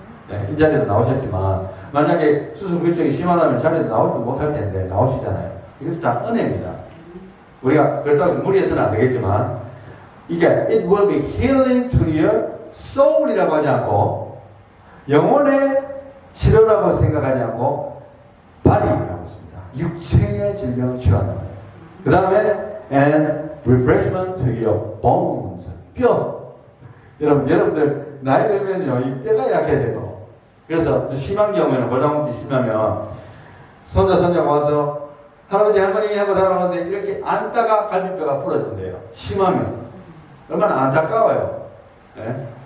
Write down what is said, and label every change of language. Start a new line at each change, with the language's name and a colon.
Korean: 네, 이 자리에도 나오셨지만 만약에 수술 불증이 심하다면 자리에도 나오지 못할 텐데 나오시잖아요. 이것도 다 은혜입니다. 우리가 그렇다고 해서 무리해서는 안 되겠지만 이게
English: it will be healing to your soul
Korean: 이라고 하지 않고 영혼의 치료라고 생각하지 않고 body라고 했습니다. 육체의 질병을 치료한다. 그 다음에
English: and refreshment to your bones.
Korean: 뼈. 여러분들 나이 들면요 이 뼈가 약해져요. 그래서 심한 경우에는 골다공증 심하면 손자 손자가 와서 할아버지 할머니 하고 살아오는데 이렇게 앉다가 갈비뼈가 부러진대요. 심하면 얼마나 안타까워요. 네?